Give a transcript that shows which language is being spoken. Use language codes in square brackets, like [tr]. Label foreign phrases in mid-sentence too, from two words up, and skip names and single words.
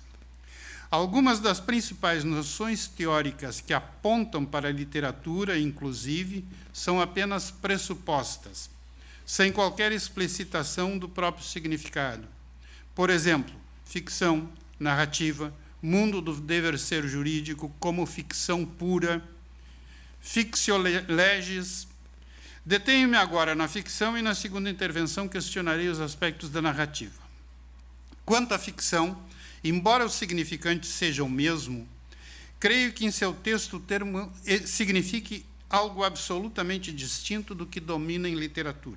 [pt] Algumas das principais noções teóricas que apontam para a literatura, inclusive, são apenas pressupostas, sem qualquer explicitação do próprio significado. Por exemplo, ficção, narrativa, mundo do dever ser jurídico como ficção pura, [la] fictio legis. [pt] Detenho-me agora na ficção e na segunda intervenção questionarei os aspectos da narrativa. Quanto à ficção, embora o significante seja o mesmo, creio que em seu texto o termo signifique algo absolutamente distinto do que domina em literatura.